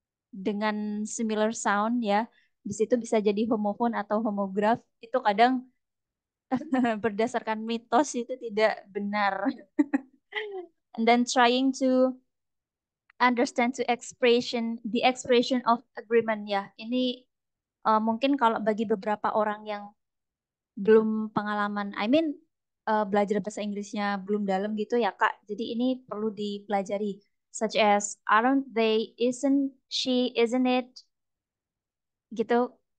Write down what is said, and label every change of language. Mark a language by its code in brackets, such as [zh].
[id] Dengan similar sound ya, di situ bisa jadi homophone atau homograph itu kadang berdasarkan mitos itu tidak benar. [en] And then trying to understand to the expression of agreement ya. [id] Ini mungkin kalau bagi beberapa orang yang belum pengalaman, belajar bahasa Inggrisnya belum dalam gitu ya Kak. Jadi ini perlu dipelajari. [en] Such as aren't they, isn't she, isn't it, gitu.